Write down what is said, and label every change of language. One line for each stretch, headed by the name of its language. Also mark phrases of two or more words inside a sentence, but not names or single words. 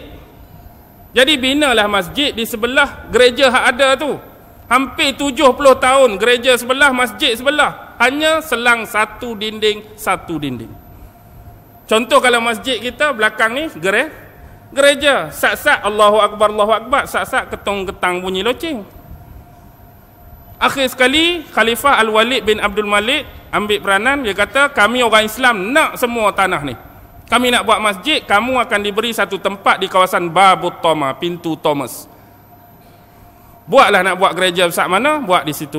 Malay: Jadi binalah masjid di sebelah gereja hak ada tu. Hampir 70 tahun gereja sebelah, masjid sebelah. Hanya selang satu dinding. Contoh kalau masjid kita belakang ni gereja. Sak-sak
Arabic: الله أكبر,
Malay: sak-sak ketong-ketang bunyi loceng. Akhir sekali Khalifah Al-Walid bin Abdul Malik ambil peranan. Dia kata, kami orang Islam nak semua tanah ni, kami nak buat masjid. Kamu akan diberi satu tempat di kawasan Babut Toma, pintu Thomas. Buatlah, nak buat gereja besar mana, buat di situ.